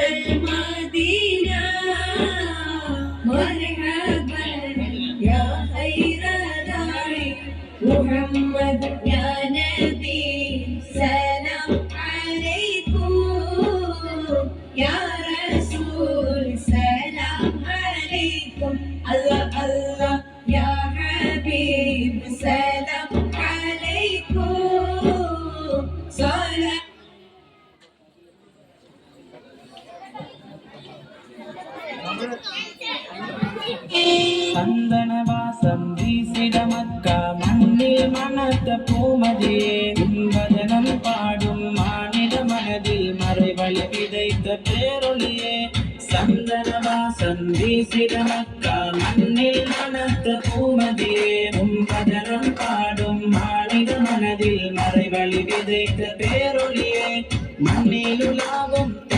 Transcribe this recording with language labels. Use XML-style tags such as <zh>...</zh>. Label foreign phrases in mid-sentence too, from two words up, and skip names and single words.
<ar>المدينة مرحبا يا خير داعي محمد يا نبي سلام عليكم يا رسول سلام عليكم الله الله يا حبيب سلام عليكم صلاة</ar> <ta>சந்தன வாசம் வீசிட மக்கா மண்ணில் மனத்த பூமதியே உன்பதனம் பாடும் மாநில மனதில் மறைவழி விதைத்த பேரொழியே சந்தன வாசம் வீசிட மக்கா மண்ணில் மனத்த பூமதியே உன்பதனம் பாடும் மாநில மனதில் மறைவழி விதைத்த பேரொழியே மண்ணில் உலாவும்</ta>